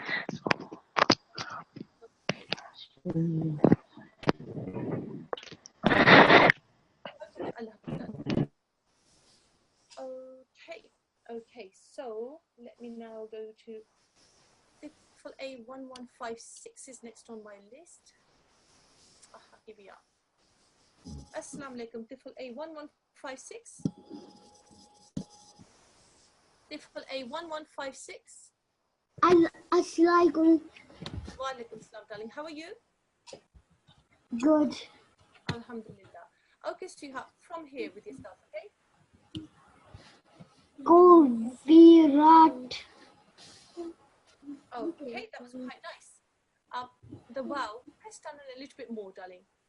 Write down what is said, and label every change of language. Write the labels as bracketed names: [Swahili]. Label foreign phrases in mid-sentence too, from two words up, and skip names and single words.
[English] Okay, so let me now go to Atfal A1156 is next on my list. Here we are. [Arabic] السلام عليكم, [English] Atfal A1156. Difficult A1156. Assalamualaikum. [Arabic] وعليكم السلام, [English] darling. How are you? Good. Alhamdulillah. Okay, sweetheart, from here with yourself, okay? Go Virat. Okay, that was quite nice. The wow, press down a little bit more, darling.